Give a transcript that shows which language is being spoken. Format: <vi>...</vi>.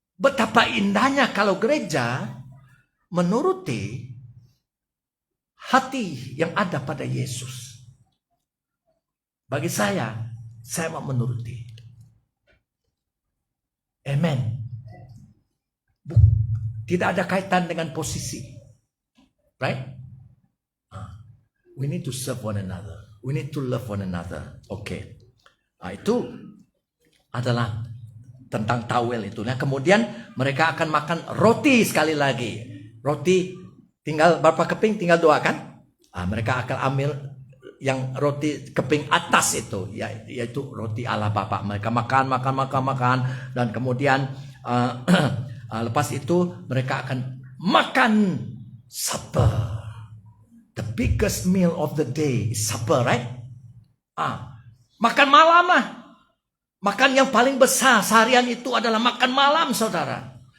<id>Betapa indahnya kalau gereja menuruti hati yang ada pada Yesus. Bagi saya mau menuruti. Amen. Tidak ada kaitan dengan posisi.</id> <en>Right? We need to serve one another. We need to love one another.</en> <id>Oke. Itu adalah tentang tawel itu. Nah, kemudian mereka akan makan roti sekali lagi. Roti tinggal berapa keping, tinggal 2 kan? Mereka akan ambil yang roti keping atas itu, yaitu roti Allah Bapa. Mereka makan, dan kemudian lepas itu mereka akan makan supper.</id> <en>The biggest meal of the day is supper, right?</en> <id>Makan malam lah. Makan yang paling besar seharian itu adalah makan malam, saudara.</id>